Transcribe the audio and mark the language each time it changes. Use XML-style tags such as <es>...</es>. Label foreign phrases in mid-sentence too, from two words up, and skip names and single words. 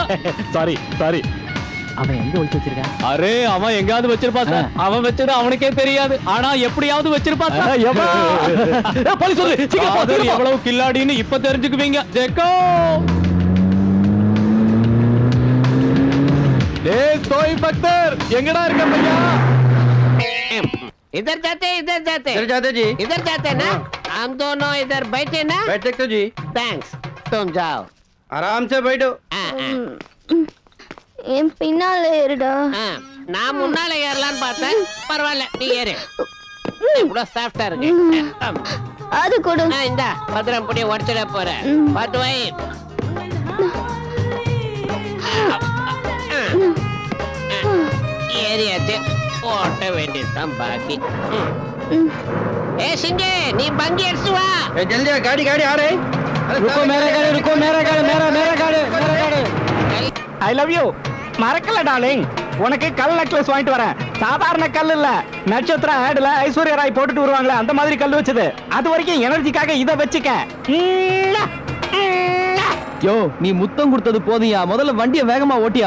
<ta>சாரி. அவன் எங்க ஒளிச்சு வச்சிருக்கான்? அரே, அவன் எங்காவது வச்சிருப்பா சார். அவன் வச்சது அவனுக்கே தெரியாது. ஆனா எப்படியாவது வச்சிருப்பா சார். போலீஸ் சொல்லு, சீக்கிரம் போ. எவ்வளவு கில்லாடின்னு இப்ப தெரிஞ்சுக்குவீங்க. ஜெக்கோ டேய் தோய் பக்தர், எங்கடா இருக்க பையா?</ta> <hi>इधर जाते जी। इधर जाते ना, हम दोनों इधर बैठे ना. बैठ सकते हो जी। थैंक्स, तुम जाओ. आराम से बैठो।</hi> <ta>என் பின்னால ஏறுடா. நான் முன்னால ஏறலாம்னு பார்த்தேன். பரவாயில்ல, நீ ஏறு. கூட சாஃப்டா இருக்கு. அது கொடு. இந்த பத்திரம் பொடியை உடச்சிட போறேன். பார்த்து வை. ஏறியாச்சு. ஓட்ட வேண்டியதுதான் பாக்கி. ஏ சிங்கே, நீ பங்கி அடிச்சு வா.</ta> <hi>जल्दी गाड़ी आ रही। रुको मेरा गाड़ी।</hi> <en>I love you.</en> <ta>மறக்கல டார்லிங். உனக்கு கல் நெக்லஸ் வாங்கிட்டு வரேன். சாதாரண கல் இல்ல, நட்சத்திர ஆட்ல ஐஸ்வர்யா ராய் போட்டுட்டு வருவாங்களே அந்த மாதிரி கல் வச்சது. அது வரைக்கும் எனர்ஜிக்காக இத வச்சுக்க. யோ, நீ முத்தம் கொடுத்தது போதியா? முதல்ல வண்டியை வேகமா ஓட்டியா.</ta>